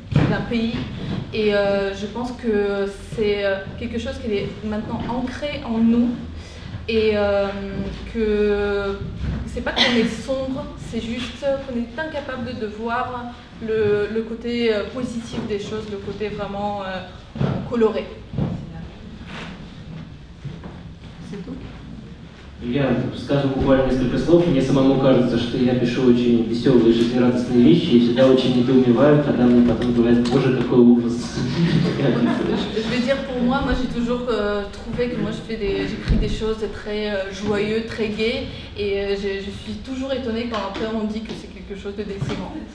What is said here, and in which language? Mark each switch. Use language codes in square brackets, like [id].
[fr] d'un pays. Et je pense que c'est quelque chose qui est maintenant ancré en nous. Et que c'est pas qu'on est sombre, c'est juste qu'on est incapable de voir le côté positif des choses, le côté vraiment coloré. C'est tout? [ru] Я скажу буквально несколько слов. Мне самому кажется, что я пишу очень веселые, жизнерадостные вещи и всегда очень недоумеваю, когда мне потом говорят: боже, какой ужас. [fr] Je vais dire pour moi, j'ai toujours trouvé que moi j'écris des choses très joyeux, très gaies, et je suis toujours étonnée quand après on dit que c'est quelque chose de déprimant.